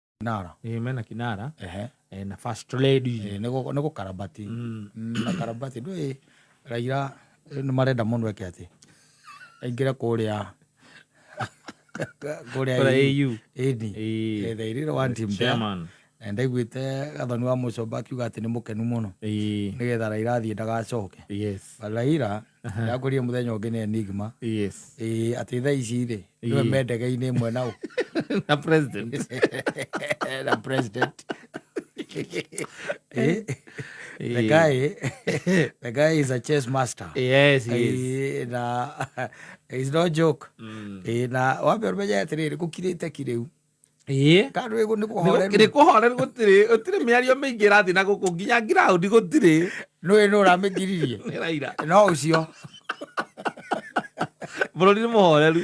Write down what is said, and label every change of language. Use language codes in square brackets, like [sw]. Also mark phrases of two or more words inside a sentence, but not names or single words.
[ki] Kinara. Mena Kinara. Na [en] First Lady. [ki] Niko karabati. Na karabati ndui Raila nĩ marenda mũndũ eke atĩ aingĩre kũrĩa AU. [en] They really want him there. [ki] And ndaiguĩte gathoni wa Mũcomba akiuga atĩ nĩ mũkenu mũno nĩgetha Raila athiĩ ndagacoke. Raila yakũria mũthenya ũngĩ nĩ enigma. Atĩ thaa ici rĩ nĩwe me ndege-inĩ ĩmwe nao na president. Na president. [en] The guy is a chess master. Yes, he is. It's no joke. [ki] Na wambe ũmenye atĩrĩrĩ gũkirĩte kĩrĩu. Kandu ego nĩ kũhoreru. Nĩ kũhoreru gũtirĩ mĩario mĩingĩ ĩrathiĩ na gũkũ nginya ground gũtirĩ. Nĩ ũramĩgiririe. Nĩ Raila. No ũcio. Bũrũri nĩ mũhoreru.